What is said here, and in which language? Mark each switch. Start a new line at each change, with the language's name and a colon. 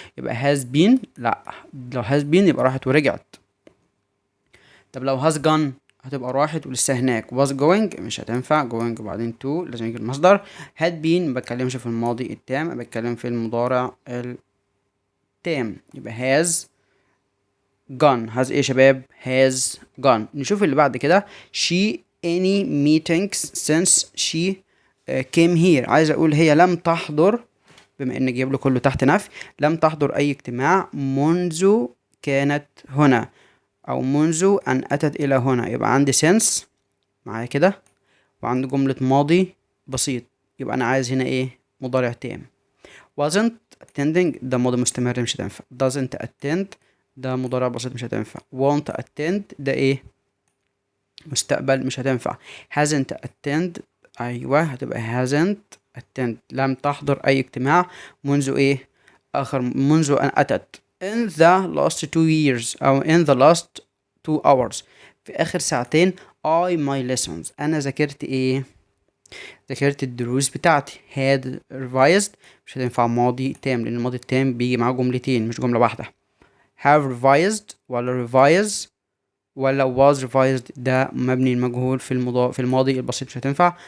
Arabic: يبقى has been لا، لو has been يبقى راحت ورجعت. طب لو has gone هتبقى راحت ولسه هناك. was going مش هتنفع، going وبعدين to لازم يجي المصدر. had been ما بتكلمش في الماضي التام، بتكلم في المضارع التام. يبقى has gone. has ايه يا شباب؟ has gone. نشوف اللي بعد كده.
English: she any meetings since she came here.
Arabic: عايز اقول هي لم تحضر، بما ان جايب له كله تحت نفي، لم تحضر اي اجتماع منذ كانت هنا، او منذ ان اتت الى هنا. يبقى عندي since معايا كده، وعندي جملة ماضي بسيط. يبقى انا عايز هنا ايه؟ مضارع تام.
English: wasn't attending
Arabic: ده ماضي مستمر مش هتنفع. doesn't attend ده مضارع بسيط مش هتنفع. won't attend ده ايه؟ مستقبل مش هتنفع.
English: hasn't attend
Arabic: ايوه هتبقى hasn't attend لم تحضر اي اجتماع منذ ايه؟ منذ ان اتت.
English: in the last 2 years او in the last 2 hours
Arabic: في اخر ساعتين.
English: I my lessons
Arabic: انا ذاكرت ايه؟ ذاكرت الدروس بتاعتي. had revised مش هتنفع ماضي تام، لان الماضي التام بيجي معاه جملتين مش جملة واحدة. have revised ولا revise ولا was revised ده مبني المجهول في الماضي البسيط مش هتنفع.